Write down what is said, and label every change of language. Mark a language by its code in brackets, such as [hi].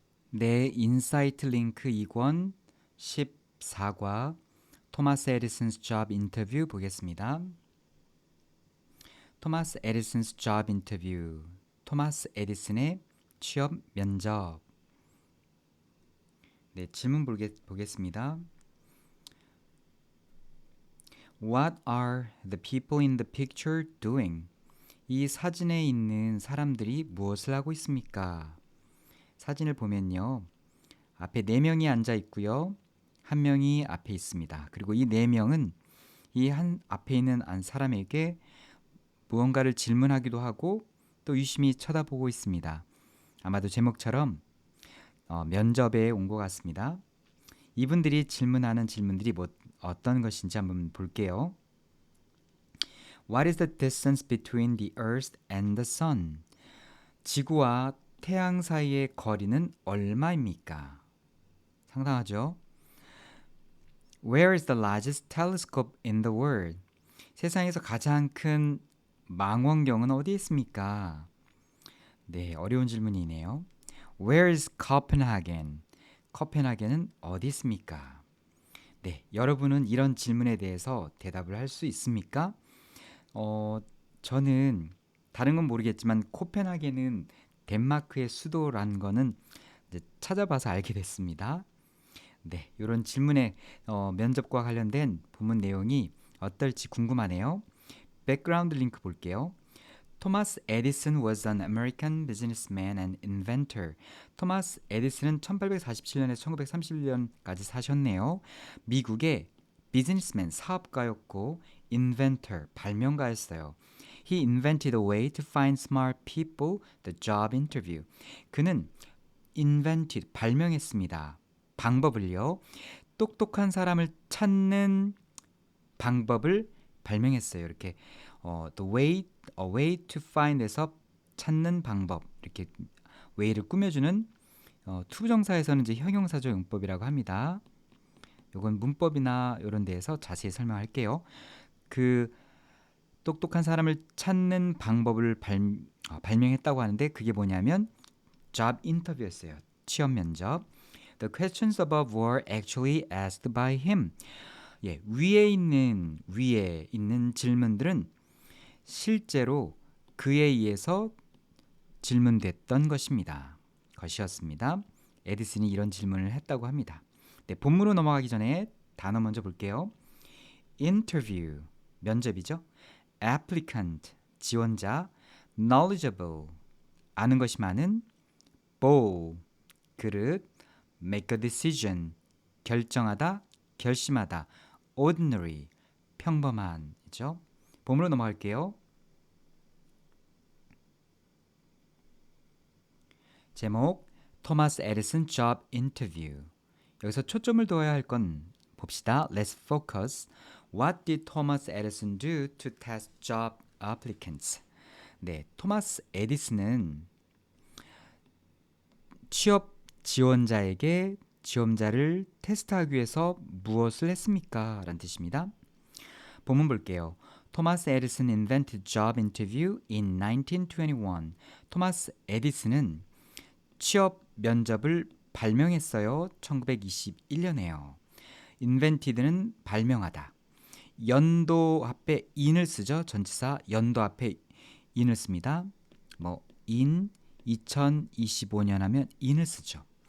[ko] 내 인사이트 링크 2권 14과 토마스 에디슨's [en] job interview [ko] 보겠습니다. [en] 토마스 에디슨's job interview. [ko] 토마스 에디슨의 취업 면접. 네, 질문 보겠습니다. [en] What are the people in the picture doing? [ko] 이 사진에 있는 사람들이 무엇을 하고 있습니까? 사진을 보면요. 앞에 4명이 앉아 있고요. 1명이 앞에 있습니다. 그리고 이 4명은 이 한 앞에 있는 한 사람에게 무언가를 질문하기도 하고 또 유심히 쳐다보고 있습니다. 아마도 제목처럼 면접에 온 것 같습니다. 이분들이 질문하는 질문들이 어떤 것인지 한번 볼게요. [en] What is the distance between the Earth and the Sun? [ko] 지구와 태양 사이의 거리는 얼마입니까? 상당하죠? [en] Where is the largest telescope in the world? [ko] 세상에서 가장 큰 망원경은 어디에 있습니까? 네, 어려운 질문이네요. [en] Where is Copenhagen? [ko] 코펜하겐은 어디 있습니까? 네, 여러분은 이런 질문에 대해서 대답을 할 수 있습니까? 저는 다른 건 모르겠지만 코펜하겐은 덴마크의 수도라는 거는 이제 찾아봐서 알게 됐습니다. 네, 이런 질문에 면접과 관련된 본문 내용이 어떨지 궁금하네요. 백그라운드 링크 볼게요. [en] 토마스 에디슨 was an American businessman and inventor. [ko] 토마스 에디슨은 1847년에서 1931년까지 사셨네요. 미국의 비즈니스맨, 사업가였고 inventor, 발명가였어요. [en] He invented a way to find smart people the job interview. [ko] 그는 invented, 발명했습니다. 방법을요. 똑똑한 사람을 찾는 방법을 발명했어요. 이렇게 [en] the way, a way to find [ko] 에서 찾는 방법, 이렇게 way를 꾸며주는 투부정사에서는 이제 형용사조 용법이라고 합니다. 이건 문법이나 이런 데에서 자세히 설명할게요. 그 똑똑한 사람을 찾는 방법을 발명했다고 하는데 그게 뭐냐면 job interview였어요. 취업 면접. [en] The questions above were actually asked by him. [ko] 예, 위에 있는 질문들은 실제로 그에 의해서 질문됐던 것이었습니다. 에디슨이 이런 질문을 했다고 합니다. 네, 본문으로 넘어가기 전에 단어 먼저 볼게요. Interview, 면접이죠. Applicant, 지원자. Knowledgeable, 아는 것이 많은. Bowl, 그릇. Make a decision, 결정하다, 결심하다. Ordinary, 평범한이죠. 본문으로 넘어갈게요. 제목 토마스 에디슨 [en] job interview. [ko] 여기서 초점을 둬야 할 건 봅시다. [en] Let's focus. What did Thomas Edison do to test job applicants? [ko] 네, 토마스 에디슨은 취업 지원자에게 지원자를 테스트하기 위해서 무엇을 했습니까? 라는 뜻입니다. 본문 볼게요. [en] 토마스 에디슨 invented job interview in 1921. [ko] 토마스 에디슨은 취업 면접을 발명했어요. 1921년에요. invented는 발명하다. 연도 앞에 in을 쓰죠. 전치사 연도 앞에 in을 씁니다. in 2025년 하면 in을 쓰죠.